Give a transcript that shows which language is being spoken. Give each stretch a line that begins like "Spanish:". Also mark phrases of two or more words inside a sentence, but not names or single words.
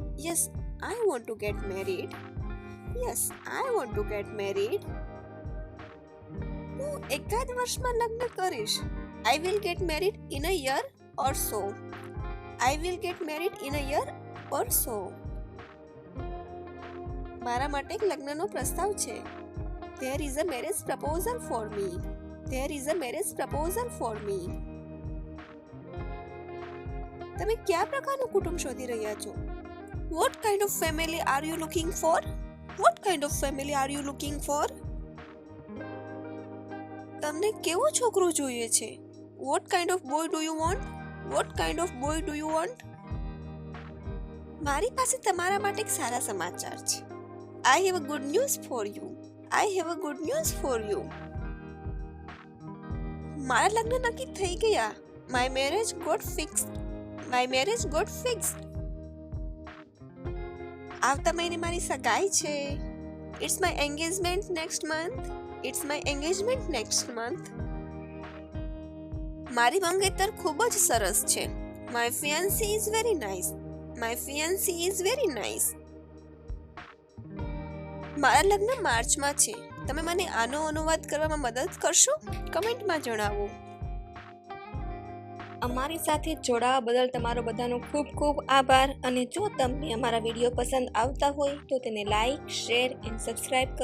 English: Yes, I want to get married. Yes, I want to get married.
Gujarati: હું એકાદ વર્ષમાં લગ્ન કરીશ.
English: I will get married in a year or so. I will get married in a year or so.
Gujarati: મારા માટે એક લગ્નનો પ્રસ્તાવ છે.
English: There is a marriage proposal for me. There is a marriage proposal for me.
Gujarati: તમે કયા પ્રકારનું કુટુંબ શોધી રહ્યા છો?
English: What kind of family are you looking for? What kind of family are you looking for?
Gujarati: તમને કેવો છોકરો જોઈએ છે?
English: What kind of boy do you want? What kind of boy do you want?
Gujarati: મારી પાસે તમારા માટે એક સારા સમાચાર છે.
English: I have a good news for you. I have a good news for you.
Gujarati: મારા લગ્ન નક્કી થઈ ગયા.
English: My marriage got fixed. My marriage got fixed.
Gujarati: આવતા મહિને મારી સગાઈ છે.
English: It's my engagement next month. It's my engagement next month.
Gujarati: મારી મંગેતર ખૂબ જ સરસ છે.
English: My fiancé is very nice. My fiancé is very nice.
Gujarati: મારા લગ્ન માર્ચમાં છે. તમે મને આનો અનુવાદ કરવામાં મદદ કરશો? કમેન્ટમાં જણાવો. અમારી સાથે જોડાવા બદલ તમારો બધાનો ખૂબ ખૂબ આભાર. અને જો તમને અમારા વિડીયો પસંદ આવતા હોય તો તેને
English: like, share and subscribe
Gujarati: કરો.